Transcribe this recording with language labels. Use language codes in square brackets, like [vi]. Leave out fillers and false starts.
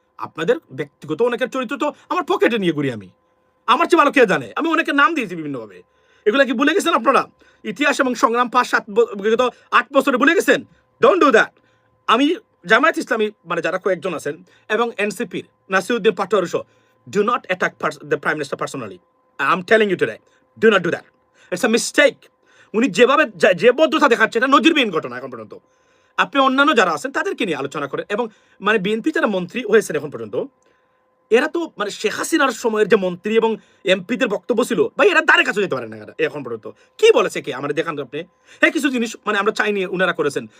[bn] আপনাদের ব্যক্তিগত অনেকের চরিত্র তো আমার পকেটে নিয়ে ঘুরি আমি, আমার চেয়ে ভালো কে জানে। আমি অনেকের নাম দিয়েছি বিভিন্নভাবে। এগুলো কি ভুলে গেছেন আপনারা? ইতিহাস এবং সংগ্রাম 8 বছরে ভুলে গেছেন? [en] Don't do that. [bn] আমি জামায়াত ইসলামী মানে যারা কয়েকজন আছেন এবং এনসিপির নাসিরউদ্দিন পাটোয়ারি সহ, [en] do not attack the Prime Minister personally. I'm telling you today, do not do that. It's a mistake. [bn] উনি যেভাবে যে ভদ্রতা দেখাচ্ছে, এটা নজিরবিহীন ঘটনা এখন পর্যন্ত। আপনি অন্যান্য যারা আছেন তাদেরকে নিয়ে আলোচনা করেন। এবং মানে বিএনপি যারা মন্ত্রী হয়েছেন এখন পর্যন্ত, এরা তো মানে শেখ হাসিনার সময়ের যে মন্ত্রী এবং এমপিদের বক্তব্য ছিল, ভাই এরা দ্বারে কাছে যেতে পারেন না এখন পর্যন্ত। কি বলেছে কে আমাদের দেখান আপনি? হ্যাঁ, কিছু জিনিস মানে আমরা চাইনি, ওনারা করেছেন।